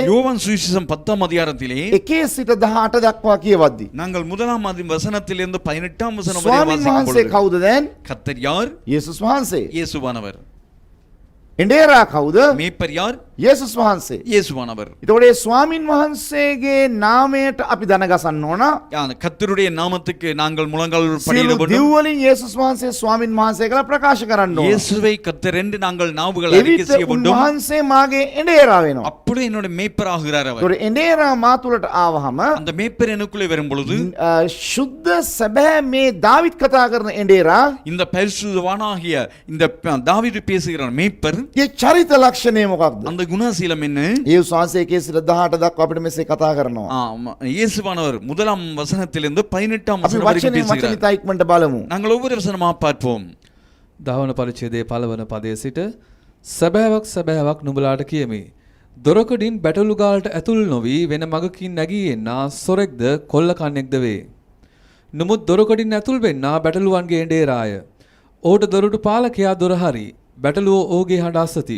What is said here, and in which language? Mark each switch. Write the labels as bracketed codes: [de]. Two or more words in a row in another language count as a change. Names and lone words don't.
[ta] யோவான் சுவிசேஷம் 10ஆம் அதிகாரத்திலே [si] 1 සිට 18 දක්වා කියවද්දී [ta] நாங்கள் 1ஆம் வசனத்திலிருந்து 18ஆம் வசனம் வரை [si] ස්වාමීන් [ta] வாசிக்கும் [si] වහන්සේ [ta] பொழுது [si] කවුද දැන්? [ta] கர்த்தர் யார்? [si] යේසුස් වහන්සේ. [ta] இயேசுவானவர். [si] එඬේරා කවුද? [ta] மேய்ப்பர் யார்? [si] යේසුස් වහන්සේ. [ta] இயேசுவானவர். [si] එතකොට මේ ස්වාමින් වහන්සේගේ නාමයට අපි දනගසන්න ඕන. [ta] கர்த்தருடைய நாமத்துக்கு நாங்கள் முழங்கால் [si] සියලු [ta] படியிட வேண்டும். [si] දිව් වලින් යේසුස් වහන්සේ ස්වාමින් වහන්සේ කියලා ප්‍රකාශ කරන්න ඕන. [ta] இயேசுவை கர்த்தர் என்று நாங்கள் நாவுகள் அறிக்கை [si] එවිට [ta] செய்ய வேண்டும். [si] උන්වහන්සේ මාගේ එඬේරා වෙනවා. [ta] அப்படி என்னோட மேய்ப்பர் ஆகிறார் அவர். [si] ඒතකොට එඬේරා මා තුලට ආවහම [ta] அந்த மேய்ப்பர் எனக்குள்ளே வரும் பொழுது [si] ශුද්ධ සැබෑ මේ දාවිත් කතා කරන එඬේරා [ta] இந்த பரிசுத்தவானாகிய இந்த தாவீது பேசுகிற மேய்ப்பர் [si] ගේ චරිත ලක්ෂණය මොකක්ද? [ta] அந்த குணசீலம் என்ன? [si] යේසුස් වහන්සේ 1 සිට 18 දක්වා අපිට මෙසේ කතා කරනවා. [ta] இயேசுவானவர் 1ஆம் வசனத்திலிருந்து 18ஆம் [si] අපි [ta] வசனம் வரைக்கும் [si] වචනේ [ta] பேசுகிறார். [si] ඉතා ඉක්මනට බලමු. [ta] நாங்கள் ஒவ்வொரு வசனமா பார்ப்போம். [si] දහවන පරිච්ඡේදයේ පළවන පදයේ සිට සැබෑවක් සැබෑවක් නුඹලාට කියමි. දොරකඩින් බැටළු ගාලට ඇතුල් නොවි වෙන මගකින් නැගී එන්නා සොරෙක්ද කොල්ල කන්නෙක්ද වේ. නමුත් දොරකඩින් ඇතුල් වෙන්නා බැටළුවන්ගේ එඬේරාය. ඔහුට දොරටු පාලකයා දොර හරි. බැටළුවෝ ඔහුගේ හඬ අසති.